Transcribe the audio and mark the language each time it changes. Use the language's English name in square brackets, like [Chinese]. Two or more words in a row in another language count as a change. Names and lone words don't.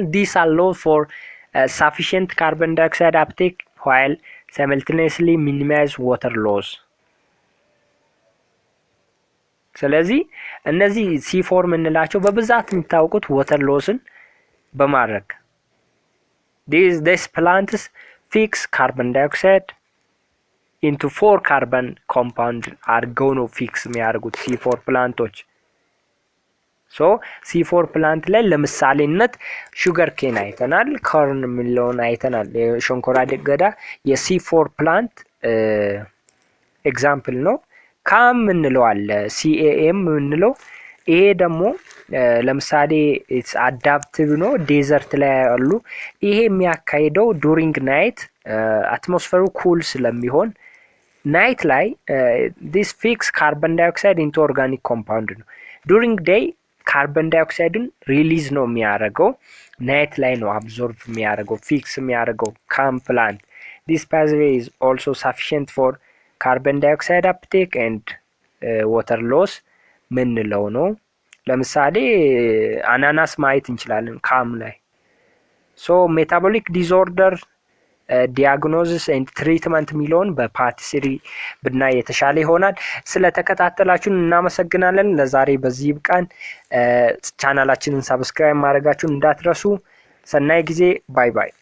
[English] This allows for sufficient carbon dioxide uptake while simultaneously minimize water loss. [Amharic] ስለዚህ እነዚህ C4 ምንላቸው በብዛት የሚታወቁት [English] water loss [Amharic] ን በማድረግ [English] these plants fix carbon dioxide into 4 carbon compound [Amharic] አድርገው ነው ፊክስ የሚያደርጉት C4 ፕላንቶች። [English] So C4 plant [Amharic] ላይ ለምሳሌነት [English] sugar cane [Amharic] አይተናል፣ ኮርን የሚለውን አይተናል። የሸንኮራ አገዳ የC4 [English] plant example [Amharic] ነው። ካም እንለው አለ CAM እንለው። ይሄ ደግሞ ለምሳሌ [English] it's adaptive [Amharic] ነው፣ ዴዘርት ላይ ያሉ። ይሄ የሚያካሂደው ዱሪንግ ናይት አትሞስፌሩ ኩል ስለሚሆን ናይት ላይ [English] this fix carbon dioxide into organic compound [Amharic] ነው። [English] during day [Amharic] ካርበን ዳይኦክሳይድን ሪሊዝ ነው የሚያደርገው፣ ናይት ላይ ነው አብዞርብ የሚያደርገው ፊክስ የሚያደርገው [English] CAM plant። this pathway is also sufficient for carbon dioxide uptake and water loss [Amharic] ምንለው ነው። ለምሳሌ አናናስ ማየት እንችላለን ካም ላይ። ሶ [English] metabolic disorder diagnosis and treatment [Amharic] ሚለውን በፓርት 3 ብናይ የተሻለ ይሆናል። ስለተከታተላችሁን እናመሰግናለን። ለዛሬ በዚህ ብቃን። ቻናላችንን ሰብስክራይብ ማድረጋችሁን እንዳትረሱ። ሰናይ ጊዜ። [English] bye bye።